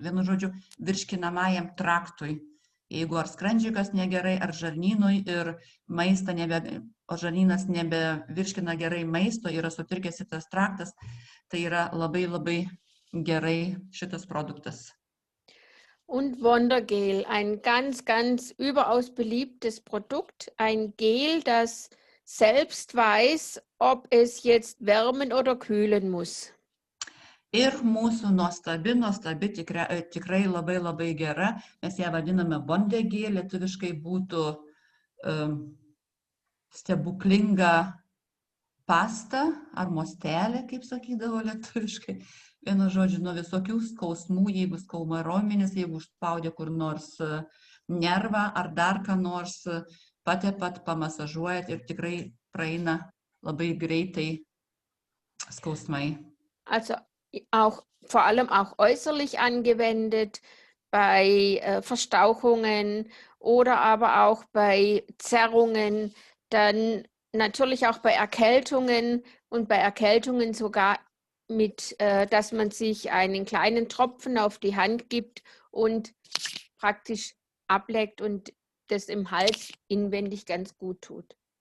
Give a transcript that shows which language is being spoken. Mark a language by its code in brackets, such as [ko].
[lt] Vienu žodžiu, virškinamajam traktui. Jeigu ar skrandžiukas negerai, ar žarnynui ir žarnynas nebevirškina gerai maisto, yra sutrikęs šitas traktas, tai yra labai labai gerai šitas produktas. [de] Und Wondergel, ein ganz, ganz überaus beliebtes Produkt. Ein Gel, das selbst weiß, ob es jetzt wärmen oder kühlen muss. [lt] Ir mūsų nuostabi, tikrai labai labai gera, mes ją vadiname Wondergel, lietuviškai būtų stebuklinga pasta ar mostelė, kaip sakydavo lietuviškai. Vienu žodžiu, nuo visokių skausmų, jeigu skauma raumenis, jeigu užspaudė kur nors nervą ar dar ką nors, patepat, pamasažuojat ir tikrai praeina labai greitai skausmai. [de] Also vor allem auch äußerlich angewendet bei Verstauchungen oder aber auch bei Zerrungen, dann natürlich auch bei Erkältungen und bei Erkältungen sogar mit, dass man sich einen kleinen Tropfen auf die Hand gibt und praktisch ableckt und das im Hals inwendig ganz gut tut.